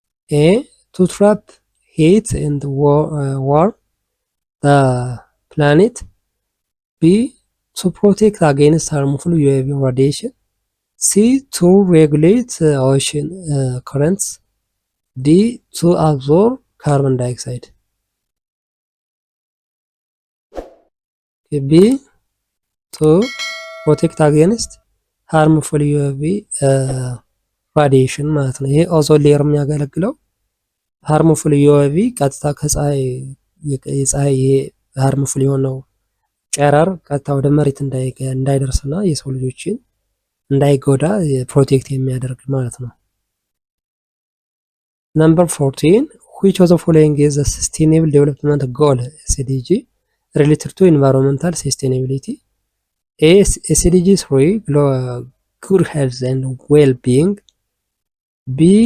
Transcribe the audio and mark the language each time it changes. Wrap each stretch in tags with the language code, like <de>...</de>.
<en>A to trap heat and warm the planet, B to protect against harmful UV radiation, C to regulate ocean currents, D to absorb carbon dioxide. B to protect against harmful UV radiation</en> <am>ማለት ነው። ይሄ ኦዞን ሌየር የሚያገለግለው ሃርምፉል ዩቪ ቀጥታ ከፀሐይ የፀሐይ ሃርምፉል የሆነው ጨረር ቀጥታ ወደ መሬት እንዳይደርስና የሰው ልጆችን እንዳይጎዳ ፕሮቴክት የሚያደርግ ማለት ነው።</am> <en>ነምበር 14 which of the following is a sustainable development goal SDG related to environmental sustainability? A. SDG 3 good health and well-being. B.</en>